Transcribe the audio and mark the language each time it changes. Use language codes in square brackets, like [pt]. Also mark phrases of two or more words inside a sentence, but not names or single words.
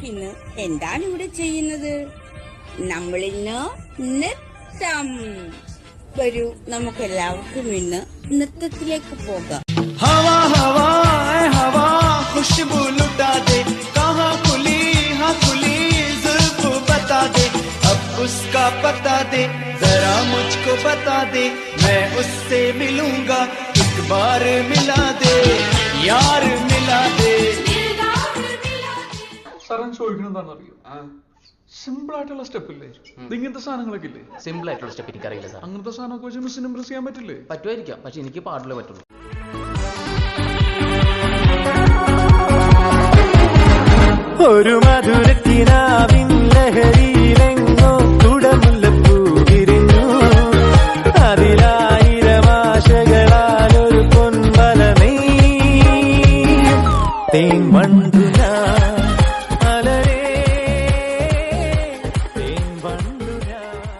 [ml] എന്താണ് ഇവിടെ ചെയ്യുന്നത്? നമ്മളിന്ന് നൃത്തം. വരൂ, നമുക്കെല്ലാവർക്കും ഇന്ന് നൃത്തത്തിലേക്ക് പോകാം. [hi] हवा हवा हवा खुशबू लुटा दे, कहाँ खुली हाँ खुली जुल्फ बता दे, अब उसका पता दे, जरा मुझको बता दे, मैं उससे मिलूंगा, एक बार मिला दे, यार मिला दे. [ml] സാറൻ ചോദിക്കണെന്താണെന്നറിയോ? സിമ്പിൾ ആയിട്ടുള്ള സ്റ്റെപ്പ് ഇല്ലേ? ഇങ്ങനത്തെ സാധനങ്ങളൊക്കെ ഇല്ലേ? സിമ്പിൾ ആയിട്ടുള്ള സ്റ്റെപ്പ് എനിക്കറിയില്ല സാർ. അങ്ങനത്തെ സാധനമൊക്കെ വെച്ച് മിസ്സിന് ഇംപ്രസ് ചെയ്യാൻ പറ്റില്ലേ? പറ്റുമായിരിക്കാം, പക്ഷെ എനിക്ക് പാടില്ലേ പറ്റുള്ളൂ. ഒരു മധുരക്കിനാവിൻ ലഹരിയിലെങ്ങോ കുടമുല്ലപ്പൂ വിരിഞ്ഞു, അതിലായിരം ആശകളാൽ ഒരു പൊൻവലമേ തേൻ വണ്ടു ഞാൻ അലരേ തേൻ വണ്ടു ഞാൻ.